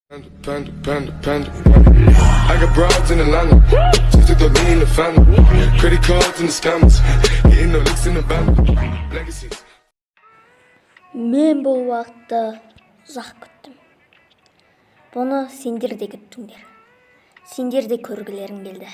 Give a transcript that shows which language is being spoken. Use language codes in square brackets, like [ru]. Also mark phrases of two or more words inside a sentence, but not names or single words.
[en] Panda. I got broads in Atlanta, just to throw me in the family. Credit cards and the scammers, getting no licks in the band. Legacies. [kk] Мен бұл уақытты ұзақ күттім. Бұны сендер де күттіңдер. Сендер де көргілерің келді.